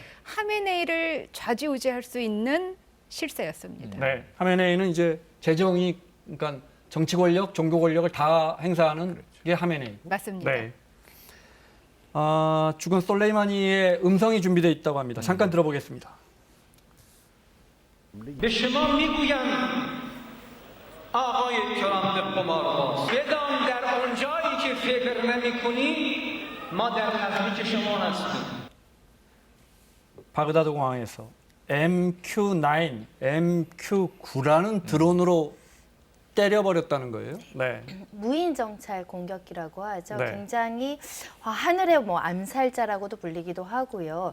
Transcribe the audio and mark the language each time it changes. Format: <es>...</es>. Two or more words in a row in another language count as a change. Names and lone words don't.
<ko>하메네이를 좌지우지할 수 있는 실세였습니다. 네. 하메네이는 이제 재정이 그러니까 정치 권력, 종교 권력을 다 행사하는 게 하메네이. 맞습니다. 네. 죽은 솔레이마니의 음성이 준비되어 있다고 합니다. 잠깐 들어보겠습니다.</ko> <fa>به شما میگویم آقای ترامپ قمارباز بدان در آنجایی که فکر نمی‌کنی ما در نزدیک شما هستیم.</fa> <ko>바그다드 공항에서 MQ-9, MQ-9라는 드론으로 때려버렸다는 거예요. 네. 무인 정찰 공격기라고 하죠. 네. 굉장히 하늘의 뭐 암살자라고도 불리기도 하고요.</ko>